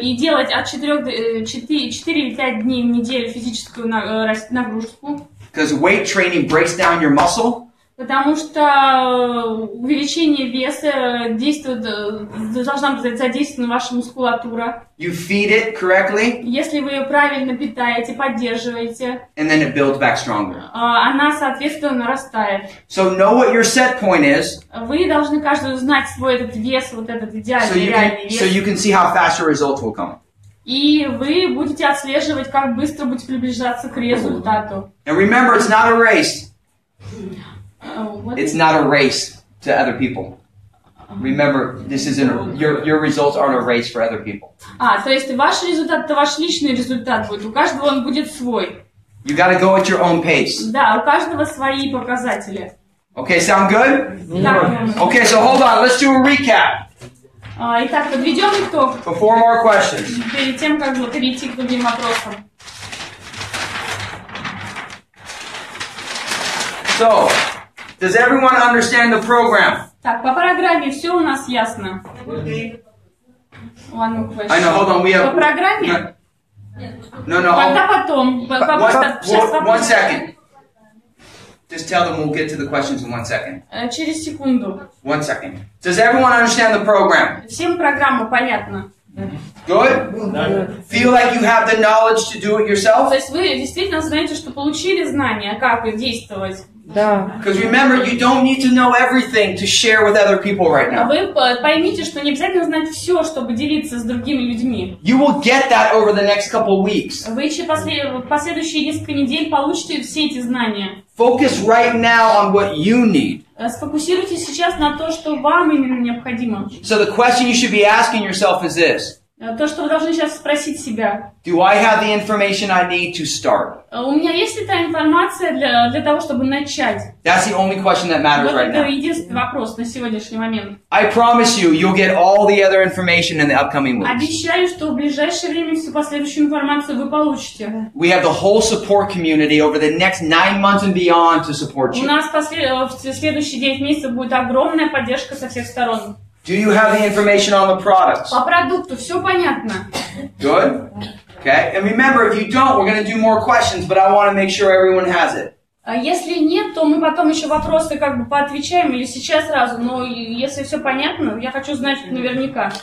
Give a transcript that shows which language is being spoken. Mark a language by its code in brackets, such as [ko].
[ru] И делать от 4 или 5 дней в неделю физическую нагрузку. [en] Because weight training breaks down your muscle. [ru] Потому что увеличение веса должна задействована ваша мускулатура. [en] You feed it correctly. [ru] Если вы ее правильно питаете, поддерживаете, [en] and then it builds back stronger. [ru] Она, соответственно, нарастает. [en] So know what your set point is. [ru] Вы должны каждый знать свой этот вес, вот этот идеальный, реальный вес. [en] So you can see how fast your results will come. [ru] И вы будете отслеживать, как быстро будете приближаться к результату. [en] And remember, it's not a race. It's not a race to other people. Remember, this isn't your results aren't a race for other people. [ru] То есть ваш результат это ваш личный результат будет. У каждого он будет свой. [en] You got to go at your own pace. [ru] Да, у каждого свои показатели. [en] Okay, sound good? Okay, so hold on. Let's do a recap. [ru] Итак, подведем итог. [en] Before more questions. [ru] Перед тем, как перейти к другим вопросам. [en] So, does everyone understand the program? [ru] Так, по программе все у нас ясно. [en] One more question. I know, hold on, we have... [ru] По программе? [en] No. [ru] Когда потом? [en] One second. Just tell them we'll get to the questions in 1 second. [ru] Через секунду. [en] 1 second. Does everyone understand the program? [ru] Всем программа понятна? [en] Good? Feel like you have the knowledge to do it yourself? [ru] То есть вы действительно знаете, что получили знания, как действовать? Да. [en] Because remember, you don't need to know everything to share with other people right now. [ru] Вы поймите, что не обязательно знать все, чтобы делиться с другими людьми. [en] You will get that over the next couple weeks. [ru] Вы еще последующие несколько недель получите все эти знания. [en] Focus right now on what you need. [ru] Сфокусируйтесь сейчас на то, что вам именно необходимо. [en] So the question you should be asking yourself is this. [ru] То, что вы должны сейчас спросить себя. [en] Do I have the information I need to start? [ru] У меня есть ли та информация для того, чтобы начать? [en] That's the only question that matters right now. [ru] Это единственный вопрос на сегодняшний момент. [en] I promise you, you'll get all the other information in the upcoming weeks. [ru] Обещаю, что в ближайшее время всю последующую информацию вы получите. [en] We have the whole support community over the next 9 months and beyond to support you. [ru] У нас в следующие 9 месяцев будет огромная поддержка со всех сторон. [en] Do you have the information on the products? [ru] По продукту все понятно. [en] Good. Okay. And remember, if you don't, we're going to do more questions, but I want to make sure everyone has it. [ru] Если нет, то мы потом еще вопросы как бы поотвечаем или сейчас сразу. Но если все понятно, я хочу знать наверняка.